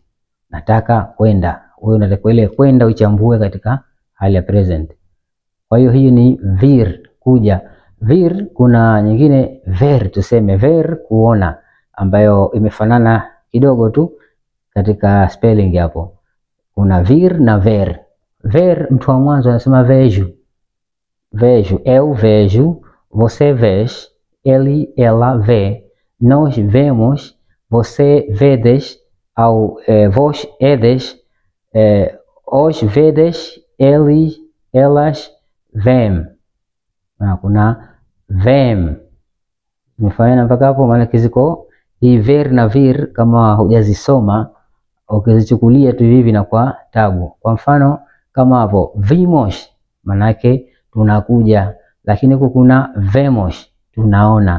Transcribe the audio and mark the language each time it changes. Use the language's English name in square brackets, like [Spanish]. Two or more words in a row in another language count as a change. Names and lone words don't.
[Swahili] Nataka kwenda, wewe unatakiwa ile kwenda uichambue katika hali ya present. Kwa hiyo hiyo ni vir, kuja. Vir kuna nyingine ver, tuseme ver, kuona, ambayo imefanana kidogo tu katika spelling hapo. Kuna vir na ver. [Portuguese] Ver [Swahili] mtu wa mwanzo anasema [Portuguese] vejo, eu vejo, você vês, ele, ela vê, nós vemos, você vedes, au vós edes, os vedes, eles, elas vêm. [Swahili] Kuna vem. Umefanya mpaka hapo? Maana kiziko hii ver na vir kama hujazisoma, ukizichukulia tu hivi na kwa tabu. Kwa mfano kama hapo vimos, maana yake tunakuja, lakini huko kuna vemos, tunaona.